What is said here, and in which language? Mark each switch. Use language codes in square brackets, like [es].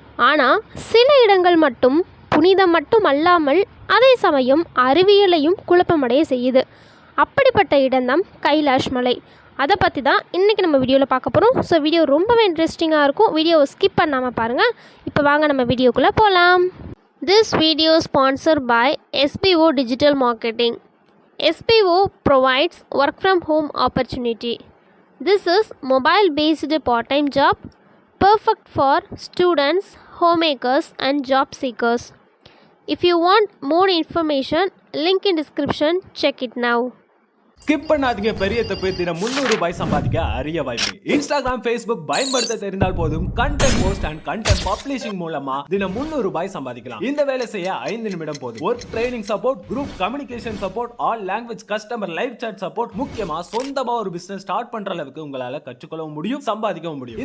[ta] ஆனால் சில இடங்கள் மட்டும் புனிதம் மட்டும் அல்லாமல் அதே சமயம் அறிவியலையும் குழப்பமடைய செய்யுது. அப்படிப்பட்ட இடம்தான் கைலாஷ் மலை. அதை பற்றி தான் இன்றைக்கி நம்ம வீடியோவில் பார்க்க போகிறோம். ஸோ வீடியோ ரொம்பவே இன்ட்ரெஸ்டிங்காக இருக்கும். வீடியோவை ஸ்கிப் பண்ணாமல் பாருங்கள். இப்போ வாங்க நம்ம வீடியோக்குள்ளே போகலாம். [en] this video sponsor by [ta] SBO Digital Marketing. [en] SBO provides work from home opportunity. This is mobile based part-time job perfect for students, homemakers and job seekers. If you want more information, link in description, check it now. [ta] Skip பண்ணாதீங்க. பெரிய தப்பு. தினம் 300 ரூபாய் சம்பாதிக்க அரிய வாய்ப்பு. Instagram, Facebook பயன்படுத்த தெரிந்தால் போதும் [en] content post and content publishing [ta] மூலமா தினம் 300 ரூபாய் சம்பாதிக்கலாம். இந்த வேலை செய்ய 5 நிமிடம் போதும். Work training support, group communication support, all language customer live chat support, முக்கியமா சொந்தமா ஒரு பிசினஸ் ஸ்டார்ட் பண்ற அளவுக்கு உங்களால கற்றுக்கொள்ளவும் முடியும், சம்பாதிக்கவும் முடியும்.